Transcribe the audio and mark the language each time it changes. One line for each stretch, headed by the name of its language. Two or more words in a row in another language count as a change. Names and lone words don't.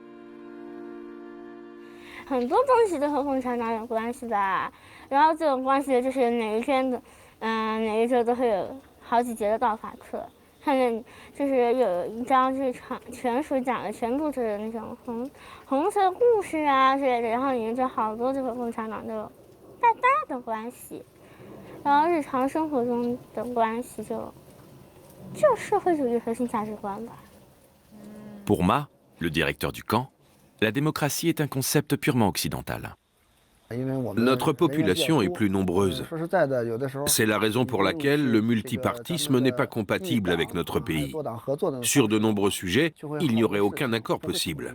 Chinese: 很多东西都和共产党有关系的，然后这种关系就是哪一天的，哪一周都会有好几节的道法课，看见就是有一章就是全书讲的全部是那种红色故事啊之类的，然后里面就好多这个共产党都有大大的关系，然后日常生活中的关系就社会主义核心价值观吧。
French: Pour Ma, le directeur du camp, la démocratie est un concept purement occidental. Notre population est plus nombreuse. C'est la raison pour laquelle le multipartisme n'est pas compatible avec notre pays. Sur de nombreux sujets, il n'y aurait aucun accord possible.